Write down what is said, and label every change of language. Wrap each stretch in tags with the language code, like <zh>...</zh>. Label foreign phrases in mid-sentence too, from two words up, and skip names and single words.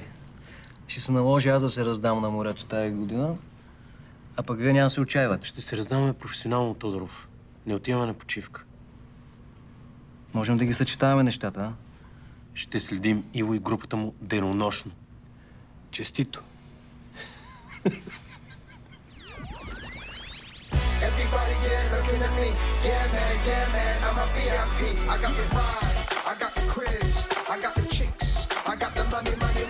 <bg>Ще се наложи аз да се раздам на морето тази година, а пък вие няма да се отчаивате. Ще се раздаваме професионално, Тодоров. Не отиваме на почивка. Можем да ги съчетаваме нещата, а? Ще следим Иво и групата му денонощно. Честито!</bg> <en>Everybody, yeah, looking at me. Yeah, man, I'm a VIP. I got the ride, I got the cribs, I got the chicks, I got the money.</en>